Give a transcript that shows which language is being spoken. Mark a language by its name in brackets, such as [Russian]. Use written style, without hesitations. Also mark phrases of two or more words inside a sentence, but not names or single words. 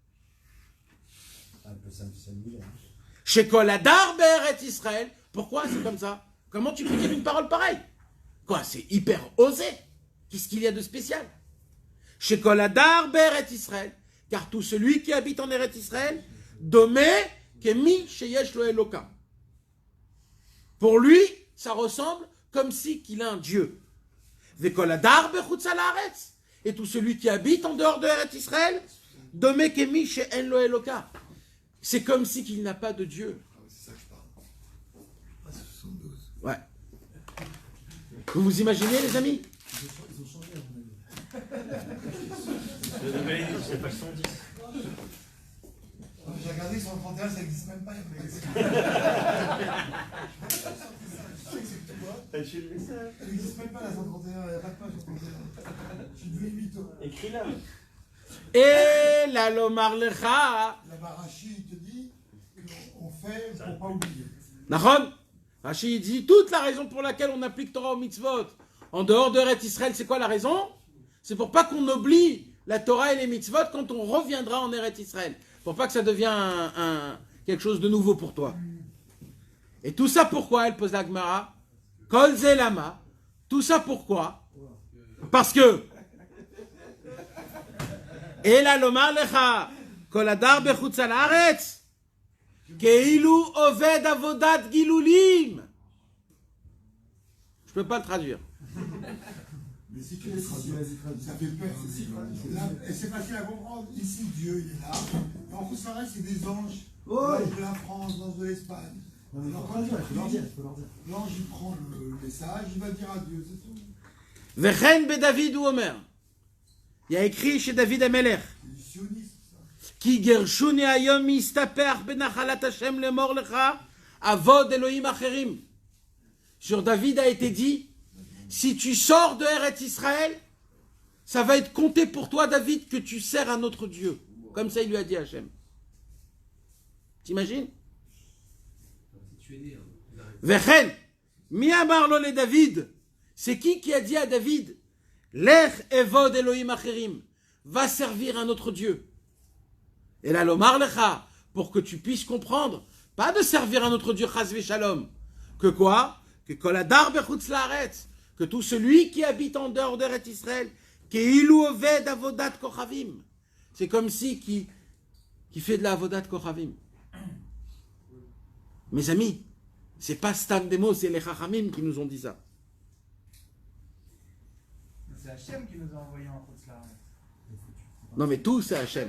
[French] Un peu s'amuser. [Hebrew] Chez כל הדר בארץ ישראל. [French] Pourquoi c'est comme ça? Comment tu peux dire une parole pareille? Quoi, c'est hyper osé. Qu'est-ce qu'il y a de spécial? Chez [Hebrew] כל הדר בארץ ישראל. [French] Car tout celui qui habite en Eret Israël, [Hebrew] דומה כמי שיש לו אלוה. [French] Pour lui, ça ressemble comme si qu'il a un Dieu. [Hebrew] וכל הדר בחוצה לארץ. [French] Et tout celui qui habite en dehors de Eret Israël, [Hebrew] דומה כמי שאין לו אלוה. [French] C'est comme si qu'il n'a pas de Dieu. C'est ça que je parle. Ah, c'est 72. Ouais. Vous vous imaginez, les amis? Ils ont changé, à mon avis. Le nouvel édit, c'est pas 110. J'ai regardé sur le 31, ça n'existe même pas. T'as tué le message. Elle n'existe même pas la 131, il n'y a pas de page 131. Je suis devenu mytho. Écris-la. [Hebrew] Et לא לומר לך. [French] La Barachi, il te dit qu'on fait pour pas oublier. Nahon. Rashi dit toute la raison pour laquelle on applique Torah au mitzvot en dehors de Eret Israël, c'est quoi la raison? C'est pour pas qu'on oublie la Torah et les mitzvot quand on reviendra en Eret Israël. Pour pas que ça devienne quelque chose de nouveau pour toi. Et tout ça pourquoi? Elle pose la Gemara. [Hebrew] כל זה למה. [French] Tout ça pourquoi? Parce que et [Hebrew] לא לומר לך כל הדר בחוצה לארץ כאילו עובד עבודת גילולים. [French] Je peux pas le traduire. Mais si tu le traduis, ça fait peur. Là, et c'est facile à comprendre. Ici, Dieu, il est là. Et en Roussaret, c'est des anges. L'ange de la France, l'ange de l'Espagne. Alors, quand il faut leur dire. L'ange, il prend le message, il va dire à Dieu, c'est tout. [Hebrew] וכן בדוד הוא אומר. [French] Il y a écrit chez David Amelech. C'est du sionisme, ça. [Hebrew] כי גרשוני היום מהסתפח בנחלת השם לאמר לך עבוד אלהים אחרים. [French] Sur David a été dit, si tu sors de Eret Israël, ça va être compté pour toi, David, que tu sers un autre Dieu. Comme ça, il lui a dit Hachem. T'imagines? [Hebrew] וכן, מי אמר לו לדוד. [French] C'est qui a dit à David, [Hebrew] לך עבוד אלהים אחרים, [French] va servir un autre Dieu. Et là, [Hebrew] לומר לך, [French] pour que tu puisses comprendre, pas de servir un autre Dieu, [Hebrew] חס ושלום, [French] que quoi? Que [Hebrew] כל הדר בחוצה לארץ, [French] que tout celui qui habite en dehors d'Eret Israël, [Hebrew] כאילו עובד עבודת כוכבים, [French] c'est comme si qui fait de la [Hebrew] עבודת כוכבים. [French] Mes amis, c'est pas Stam Demo, c'est les Chachamim qui nous ont dit ça. C'est Hachem qui nous a envoyés en [Hebrew] חוץ לארץ. [French] Non mais tout c'est Hachem.